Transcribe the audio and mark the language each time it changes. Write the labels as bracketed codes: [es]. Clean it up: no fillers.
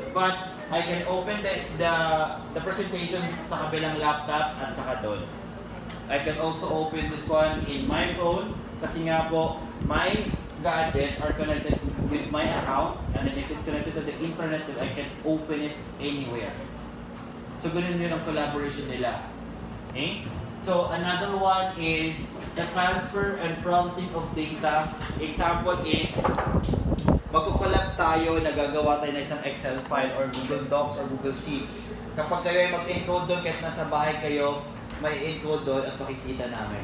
[en] But I can open the presentation [tl] sa kabilang laptop at saka doon. [en] I can also open this one in my phone [tl] kasi nga po, [en] my gadgets are connected with my account, and then if it's connected to the internet, then I can open it anywhere. [tl] So, ganun yun ang collaboration nila. Okay? [en] So, another one is the transfer and processing of data. [tl] Example is, magkukolab tayo, nagagawa tayo ng isang Excel file or Google Docs or Google Sheets. Kapag kayo ay mag-encode doon, kahit nasa bahay kayo, may encode doon at makikita namin.